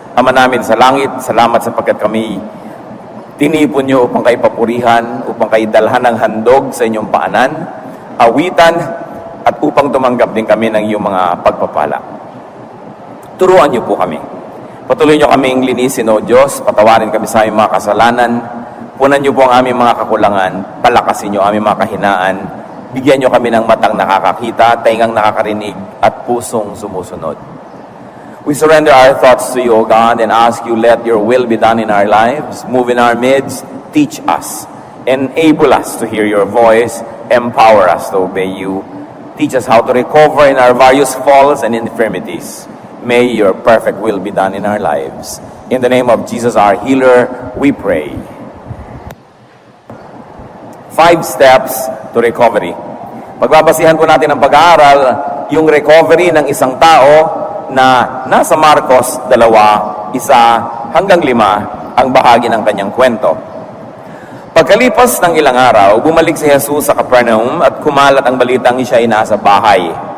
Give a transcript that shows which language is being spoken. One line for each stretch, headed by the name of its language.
Filipino: Ama namin sa langit, salamat sapagkat kami tinipon niyo upang kayo papurihan, upang kayo dalhan ng handog sa inyong paanan, awitan, at upang tumanggap din kami ng iyong mga pagpapala. Turuan niyo po kami. Patuloy niyo kaming linisin, O Diyos, patawarin kami sa aming mga kasalanan, punan niyo po ang aming mga kakulangan, palakasin niyo ang aming mga kahinaan, bigyan niyo kami ng matang nakakakita, taingang nakakarinig, at pusong sumusunod.
English: We surrender our thoughts to you, O God, and ask you, let your will be done in our lives. Move in our midst, teach us, enable us to hear your voice, empower us to obey you. Teach us how to recover in our various falls and infirmities. May your perfect will be done in our lives. In the name of Jesus, our healer, we pray. 5 steps to recovery.
Filipino: Pagbabasihan po natin ang pag-aaral, yung recovery ng isang tao na nasa Marcos 2, 1 hanggang 5 ang bahagi ng kanyang kwento. Pagkalipas ng ilang araw, bumalik si Jesus sa Capernaum at kumalat ang balitang siya ay nasa bahay.